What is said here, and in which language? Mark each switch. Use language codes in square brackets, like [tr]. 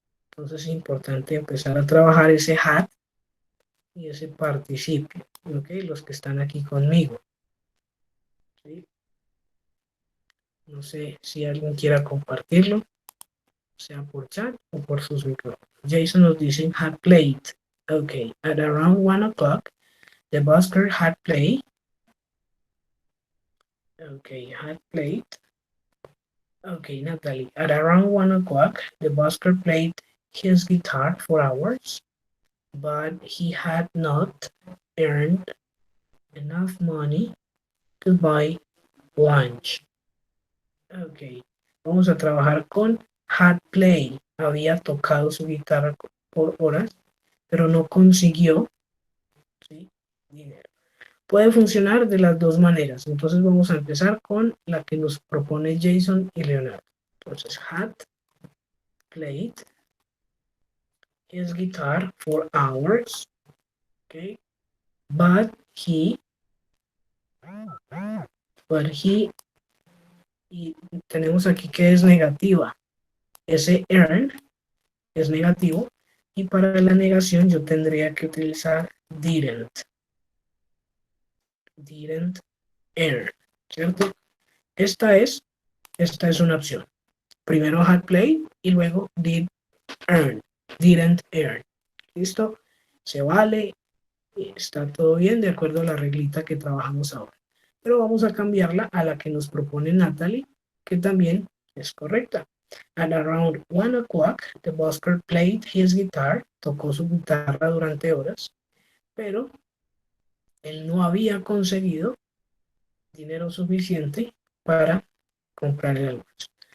[es] Entonces es importante empezar a trabajar ese had y ese participio, ¿ok? Los que están aquí conmigo, ¿sí? No sé si alguien quiera compartirlo, sea por chat o por sus micrófonos. [en] Jason [es] nos dice [en] had played. Ok, at around 1 o'clock, the busker had played. Ok, had played. Okay, Natalie. At around 1 o'clock, the busker played his guitar for hours, but he had not earned enough money to buy lunch. [es] Ok, vamos a trabajar con had played. Había tocado su guitarra por horas, pero no consiguió, ¿sí?, dinero. Puede funcionar de las dos maneras. Entonces vamos a empezar con la que nos propone Jason y Leonardo. Entonces, [en] had played his guitar for hours, [es] okay, but he, y tenemos aquí que es negativa, ese earn es negativo, y para la negación yo tendría que utilizar didn't earn, ¿cierto? Esta es una opción. Primero had played y luego didn't earn. ¿Listo? Se vale, está todo bien de acuerdo a la reglita que trabajamos ahora. Pero vamos a cambiarla a la que nos propone Natalie, que también es correcta. [en] At around 1 o'clock, the busker played his guitar, [es] tocó su guitarra durante horas, pero él no había conseguido dinero suficiente para comprar el almuerzo.